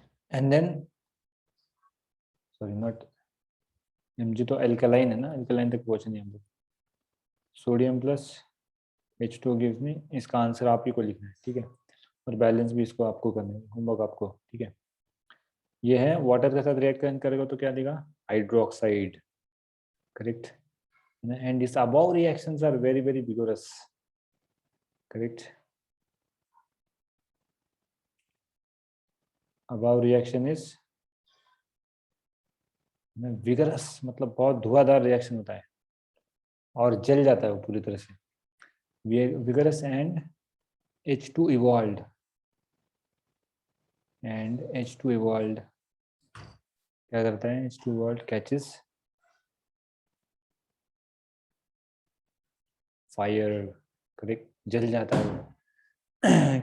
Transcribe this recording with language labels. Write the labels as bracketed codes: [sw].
[en] And then, sorry, not Mg [hi] तो alkaline है ना, alkaline तक पहुंचे नहीं हम लोग। Sodium plus H2O gives me, इसका आंसर आप ही को लिखना है, ठीक है, और बैलेंस भी इसको आपको करना है, होमवर्क आपको, ठीक है। ये है वाटर के साथ रिएक्ट करेगा तो क्या देगा, hydroxide, correct. [en] And these above reactions are very vigorous, correct. Above reaction is vigorous, [hi] मतलब बहुत धुआंधार रिएक्शन होता है और जल जाता है वो पूरी तरह से। [en] vigorous and H2 evolved, and H2 evolved [hi] क्या करता है, [en] H2 evolved catches fire, correct, [hi] जल जाता है वो।